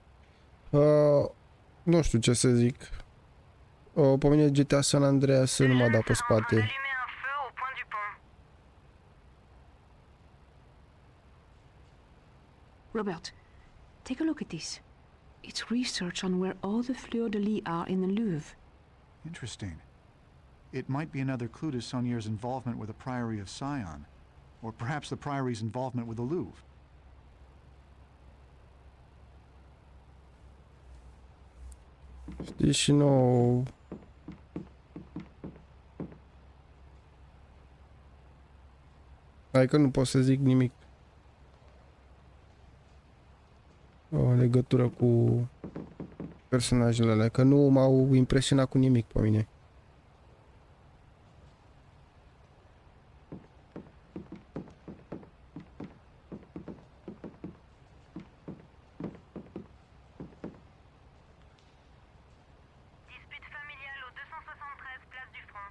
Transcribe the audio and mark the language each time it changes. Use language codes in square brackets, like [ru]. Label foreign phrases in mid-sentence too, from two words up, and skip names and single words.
[ro] Nu știu ce să zic. Pe mine GTA San Andreas nu m-a dat pe spate. [en] Robert, take a look at this. It's research on where all the fleurs-de-lis are in the Louvre. Interesting. It might be another clue to Saunier's involvement with the Priory of Sion, or perhaps the Priory's involvement with the Louvre. [ro] Știi și nou... Hai că nu pot să zic nimic. O legătură cu personajele alea, că nu m-au impresionat cu nimic pe mine. [fr] Dispute familiale au 273 place du Front.